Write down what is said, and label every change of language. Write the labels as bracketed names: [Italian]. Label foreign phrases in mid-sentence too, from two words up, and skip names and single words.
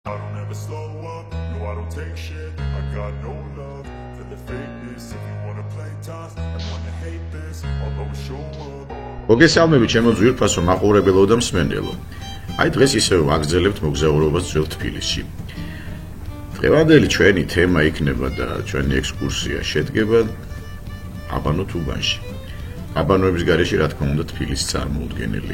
[English] I don't ever slow up, no I don't take shit. I got no love for the fakeness. If you wanna play tough and wanna hate this, I'll always show up. [Georgian] მოგესალმებით ჩემო ძვირფასო მაყურებელო და მსმენელო. აი დღეს ისევ ვაგრძელებთ მოგზაურობას ძველ თბილისში. დღევანდელი ჩვენი თემა იქნება და ჩვენი ექსკურსია შედგება აბანო თუბანში. აბანოების გარეშე რა თქმა უნდა თბილისი წარმოუდგენელია.